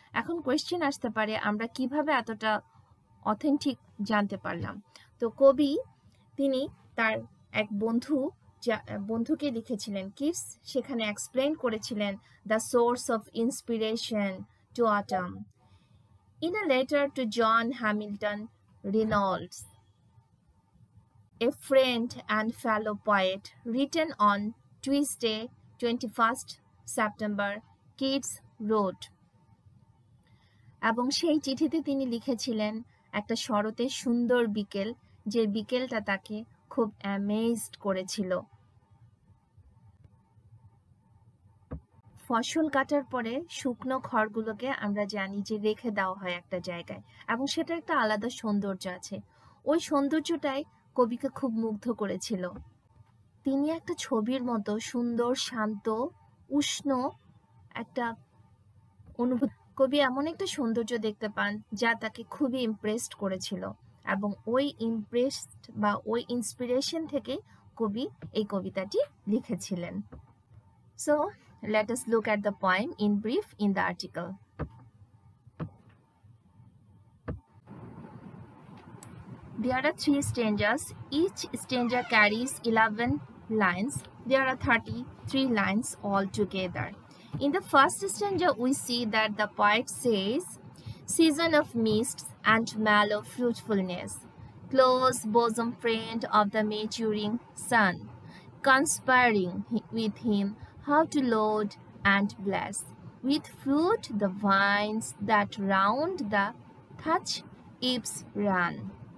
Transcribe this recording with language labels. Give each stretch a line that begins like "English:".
Bangla: এখন কোয়েশ্চেন আসতে পারে আমরা কিভাবে এতটা অথেন্টিক জানতে পারলাম। তো কবি তিনি তার এক বন্ধুকে লিখেছিলেন কিটস, সেখানে এক্সপ্লেন করেছিলেন
English: The source of inspiration to Autumn. In a letter to John Hamilton Reynolds, a friend and fellow poet, written on Tuesday, 21st September, Keats wrote,
Bangla: এবং সেই চিঠিতে তিনি লিখেছিলেন একটা শরতের সুন্দর বিকেল, যে বিকেলটা তাকে খুব অ্যামেজড করেছিল। ফসল কাটার পরে শুকনো খড়গুলোকে আমরা জানি যে রেখে দেওয়া হয় একটা জায়গায়, এবং সেটা একটা আলাদা সৌন্দর্য আছে। ওই সৌন্দর্যটাই কবিকে খুব মুগ্ধ করেছিল। তিনি একটা ছবির মতো সুন্দর, শান্ত, উষ্ণ একটা অনুভূতি, কবি এমন একটা সৌন্দর্য দেখতে পান যা তাকে খুবই ইমপ্রেসড করেছিল, এবং ওই ইমপ্রেসড বা ওই ইন্সপিরেশন থেকে কবি এই কবিতাটি লিখেছিলেন।
English: So let us look at the poem in brief in the article. There are 3 stanzas. Each stanza carries 11 lines. There are 33 lines altogether. In the first stanza, we see that the poet says, "Season of mists and mellow fruitfulness, close bosom friend of the maturing sun, conspiring with him how to load and bless with fruit the vines that round the thatch eaves run."